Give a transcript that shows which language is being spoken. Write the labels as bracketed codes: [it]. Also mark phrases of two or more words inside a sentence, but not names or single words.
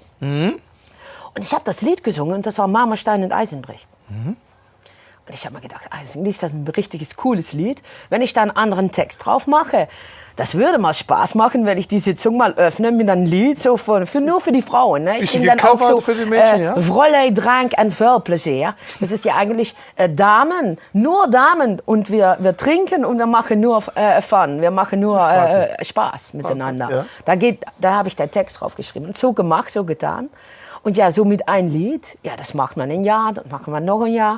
[de] Und ich habe das Lied gesungen und das war Marmorstein und Eisenbricht. Und ich habe mir gedacht, eigentlich ist das ein richtiges, cooles Lied. Wenn ich da einen anderen Text drauf mache, das würde mal Spaß machen, wenn ich die Sitzung mal öffne mit einem Lied so nur für die Frauen. Ne? Ich dann auch so für die Mädchen, ja? Vrolijk, Drank en Vuilplezier. Das ist ja eigentlich Damen, nur Damen. Und wir trinken und wir machen nur Fun. Wir machen nur Spaß miteinander. Ja. Da habe ich den Text drauf geschrieben. Und so gemacht, so getan. Und ja, so mit einem Lied, ja, das macht man ein Jahr, das machen wir noch ein Jahr.